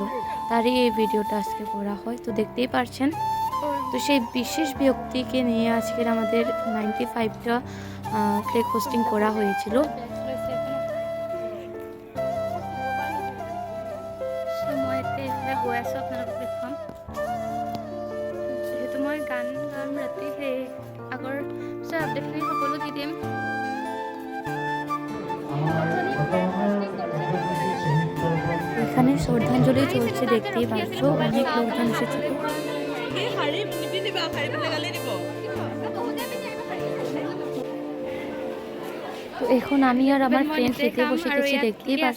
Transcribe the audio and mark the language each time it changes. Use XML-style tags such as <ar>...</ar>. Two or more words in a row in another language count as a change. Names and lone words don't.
<bn>তারই এই ভিডিওটা আজকে করা হয়। তো দেখতেই পারছেন, তো সেই বিশেষ ব্যক্তিকে নিয়ে আজকের আমাদের 95টা</bn> <en>flag hoisting</en> <bn>করা হয়েছিল।</bn> <as>যিহেতু মই গান গাম ৰাতি, সেই আগৰ আপডেটখিনি সকলো দি দিম।</as> <bn>এখানে শ্রদ্ধাঞ্জলি চলছে, দেখতেই পাচ্ছ অনেক লোকজন এসেছিল। তো এখন আমি আর আমার ফ্রেন্ড খেতে বসে গেছি, দেখতেই পাচ্ছ।</bn>